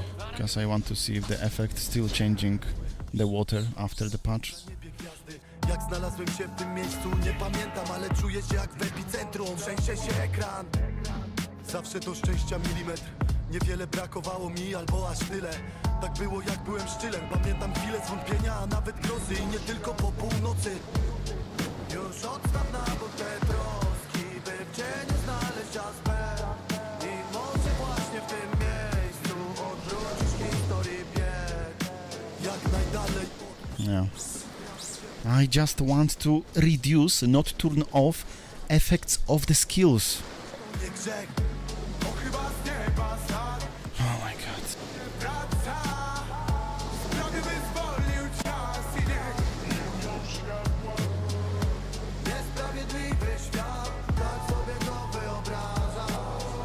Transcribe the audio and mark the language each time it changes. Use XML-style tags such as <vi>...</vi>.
<en>Because I want to see if the effect still changing the water after the patch.</en> <pl>Jak znalazłem się w tym miejscu, nie pamiętam, ale czuję się jak w epicentrum. Trzęsie się ekran. Zawsze do szczęścia milimetr. Niewiele brakowało mi, albo aż tyle. Tak było jak byłem szczylem. Pamiętam chwilę zwątpienia, a nawet grozy. I nie tylko po północy. Już odstaw na bok te troski, by w cieniu znaleźć aspekt. I może właśnie w tym miejscu odwrócisz historii bieg. Jak najdalej. Yeah.</pl> <en>I just want to reduce, not turn off, effects of the skills.</en> <pl>Nie grzech, o chyba z nieba spadł.</pl> <en>Oh my god.</en> <pl>Wraca, sprawy wyzwolił czas i niech. Niesprawiedliwy świat, tak sobie go wyobrażam.</pl>